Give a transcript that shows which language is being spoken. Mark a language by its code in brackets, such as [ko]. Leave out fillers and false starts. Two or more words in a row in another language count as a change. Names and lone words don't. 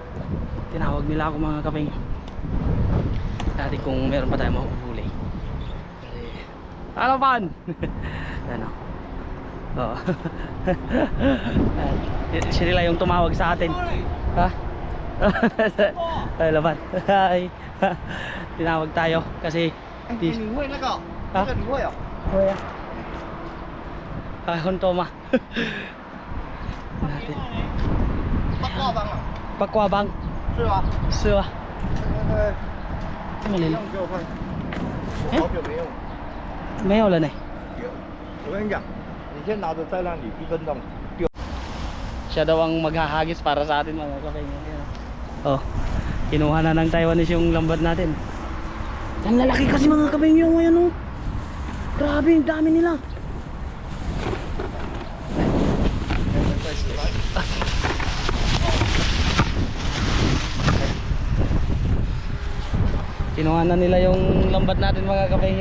[tl] Tinawag nila ako mga kapengyo. Natin kung meron pa tayo mahuhuli. Kasi ano pan? Ano? Oo. Sila yung tumawag sa atin. Ha? Ay laban. Ay. Tinawag tayo kasi [zh] 你会那个？那个你会哦？ [tl] Kuya. Kahon to ma. Natin. [zh] 八卦帮啊？ Pakwabang. 是吗？ Suwa. 你 Malil. 用给我看。我好久没用。 [tl] Mayo lang eh. [zh] 有。我跟你讲，你先拿着在那里1分钟。 [tl] Siya daw ang maghahagis para sa atin mga kapengyo. Oh. Kinuha na ng Taiwanese yung lambat natin. Ang lalaki kasi mga kapengyo ngayon oh. Grabe, ang dami nila. Kinuha na nila yung lambat natin mga kapengyo.